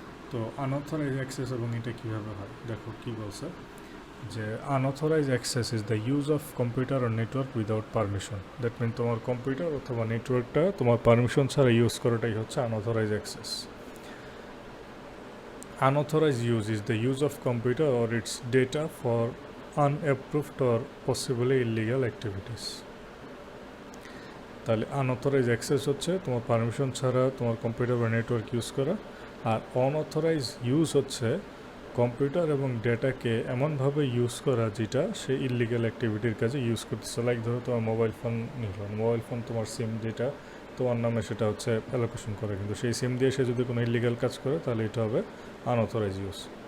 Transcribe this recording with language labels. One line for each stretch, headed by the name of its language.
English: তো unauthorise access
Bangla: এবং এটা কীভাবে হয় দেখো কি বলছে, যে
English: Unauthorise access is the use of computer আর network without permission. That mean
Bangla: তোমার কম্পিউটার অথবা নেটওয়ার্কটা তোমার পারমিশন ছাড়া ইউজ করাটাই হচ্ছে unauthorised access.
English: Unauthorized use is the use of computer or its data for unapproved or possibly illegal activities.
Bangla: তাহলে unauthorised access হচ্ছে তোমার permission ছাড়া তোমার কম্পিউটার বা নেটওয়ার্ক ইউজ করা, আর অনঅথরাইজ ইউজ হচ্ছে কম্পিউটার এবং ডেটাকে এমনভাবে ইউজ করা যেটা সে ইলিগাল অ্যাক্টিভিটির কাজে ইউজ করতেছে। লাইক ধরো তোমার মোবাইল ফোন নিল, মোবাইল ফোন তোমার সিম যেটা তোমার নামে সেটা হচ্ছে অ্যালোকেশন করে, কিন্তু সেই সিম দিয়ে সে যদি কোনো ইলিগাল কাজ করে তাহলে এটা হবে আনঅথরাইজ ইউজ।